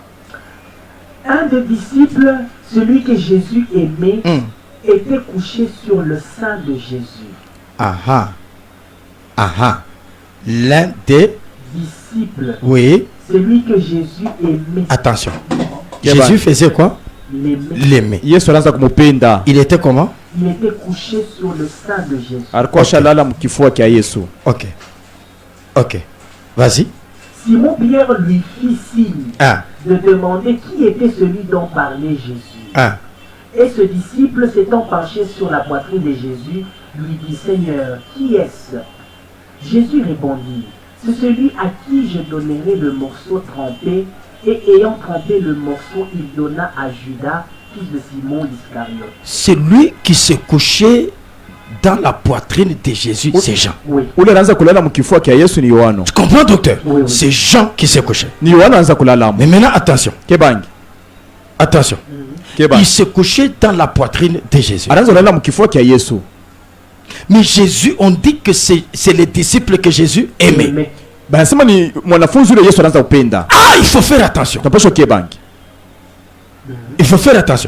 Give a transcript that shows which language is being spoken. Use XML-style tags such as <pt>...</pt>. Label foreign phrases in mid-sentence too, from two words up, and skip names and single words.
<fr>Un des disciples, celui que Jésus aimait, était couché sur le sein de Jésus. L'un des disciples, oui, celui que Jésus aimait. Attention. Jésus faisait quoi? L'aimer.</fr> <sw>Yesu anaanza kumupenda.</sw> <fr>Il était comment? Il était couché sur le sein de Jésus.</fr> <sw>Alikuwa shalala mkifua cha Yesu.</sw> <fr>Ok. Ok. Vas-y. Simon Pierre lui fit signe de demander qui était celui dont parlait Jésus. Et ce disciple, s'étant penché sur la poitrine de Jésus, lui dit, Seigneur, qui est-ce? Jésus répondit, c'est celui à qui je donnerai le morceau trempé. Et ayant trempé le morceau, il donna à Judas, fils de Simon l'Iscariote. C'est lui qui s'est couché dans la poitrine de Jésus, c'est Jean. Oui.</fr> <sw>Ule anaanza kulala mkifua cha Yesu ni Yohano.</sw> <fr>Tu comprends, docteur? Oui, oui. C'est Jean qui s'est couché.</fr> <sw>Ni Yohano anaanza kulala.</sw> <fr>Mais maintenant, attention. Kebangi. Attention. il s'est couché dans la poitrine de Jésus. Mais Jésus, on dit que c'est les disciples que Jésus aimait. Ah, il faut faire attention. Il faut faire attention.</fr>